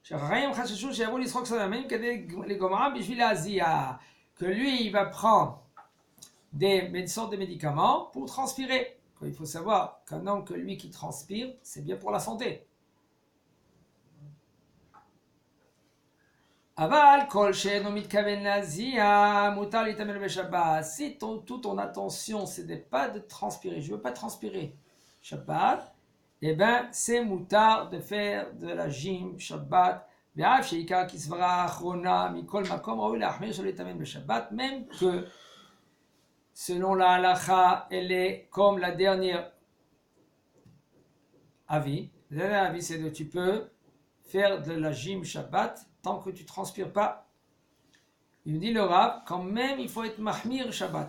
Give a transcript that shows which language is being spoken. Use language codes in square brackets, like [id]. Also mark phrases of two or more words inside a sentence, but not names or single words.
[fr] Que lui, il va prendre des sortes de médicaments pour transpirer. Il faut savoir qu'un homme que lui qui transpire, c'est bien pour la santé. [he] אבל כל שאינו מתכוון להזיע מותר להתעמל בשבת. [fr] Si toute ton attention c'est de pas de transpirer, je veux pas transpirer Shabbat, eh ben c'est mutar de faire de la gym Shabbat. [he] ואף שעיקר כסברא אחרונה מכל מקום ראוי להחמיר שלא להתעמל בשבת, [fr] même que selon la halacha, elle est comme la dernière avis. Le dernier avis, c'est que tu peux faire de la gym Shabbat tant que tu ne transpires pas. Il nous dit le Rav, quand même il faut être mahmir Shabbat.